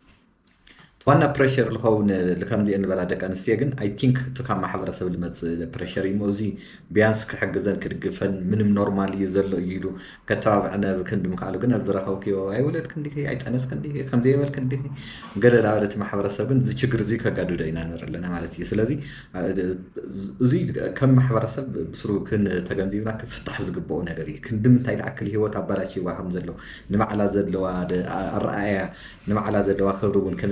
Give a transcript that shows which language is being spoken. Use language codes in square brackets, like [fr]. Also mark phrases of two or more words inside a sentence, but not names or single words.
[ti] ዋና ፕሬሸር ልኸውን ከምዚአን ንበላ ደቂ ኣንስትዮ ግን [en] I think [ti] እቲ ካብ ማሕበረሰብ ዝመፅእ ፕሬሸር እዩ እዚ ቢያንስ ክሕግዘን ክድግፈን ምንም ኖርማል እዩ ዘሎ እዩ ኢሉ ከተባብዕነ ክንዲ ምክኣሉ ግን ኣብ ዝረኸብክዮ ኣይወለድክ እንዲህ ኣይጠነስክ እንዲህ ከምዘይበልክ እንዲህ ገለ ላበለ እቲ ማሕበረሰብ ግን እዚ ችግር እዚ ከጋድዶ ኢና ንርኢ ኣለና ማለት እዩ ስለዚ እዚ ከም ማሕበረሰብ ብስሩ ተገንዚብና ክፍታሕ ዝግብኦ ነገር እዩ ክንድምንታይ ዝኣክል ሂወት ኣበላሽዋ ከም ዘሎ ንባዕላ ዘለዋ ኣረኣያ ንባዕላ ዘለዋ ክብሪ እውን ከመይ